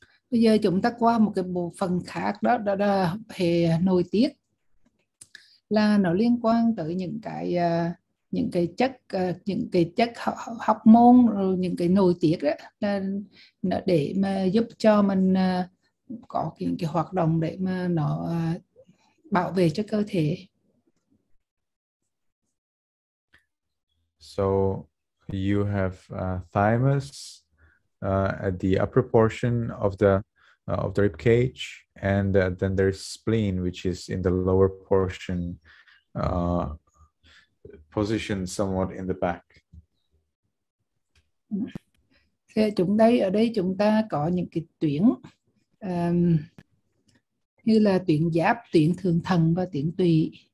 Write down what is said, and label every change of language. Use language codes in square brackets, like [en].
[vi] Bây giờ chúng ta qua một cái bộ phận khác, đó là hệ nội tiết, là nó liên quan tới những cái chất hormone, rồi những cái nội tiết đó, là để mà giúp cho mình có cái hoạt động để mà nó bảo vệ cho cơ thể. [en] So you have thymus at the upper portion of the rib cage, and then there's spleen, which is in the lower portion, positioned somewhat in the back. [vi] Ở đây chúng ta có những cái tuyến như là tuyến giáp, tuyến thượng thận và tuyến tụy.